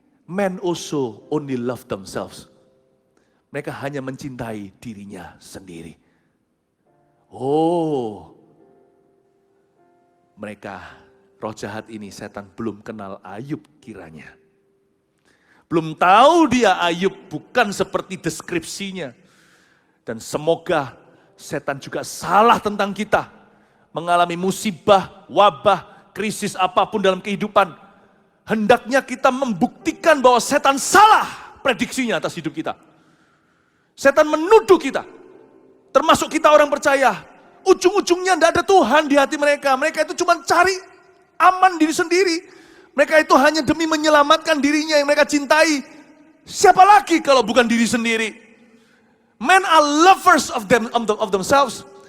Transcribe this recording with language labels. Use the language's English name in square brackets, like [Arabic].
[English] Men also only love themselves. [Indonesian] Mereka hanya mencintai dirinya sendiri. Oh, mereka, roh jahat ini, setan belum kenal Ayub kiranya. Belum tahu dia Ayub bukan seperti deskripsinya. Dan semoga setan juga salah tentang kita. Mengalami musibah, wabah, krisis apapun dalam kehidupan. Hendaknya kita membuktikan bahwa setan salah. prediksinya atas hidup kita. Setan menuduh kita, termasuk kita orang percaya. Ujung-ujungnya tidak ada Tuhan di hati mereka. Mereka itu cuma cari aman diri sendiri. Mereka itu hanya demi menyelamatkan dirinya yang mereka cintai. Siapa lagi kalau bukan diri sendiri? [English] Men are lovers of themselves.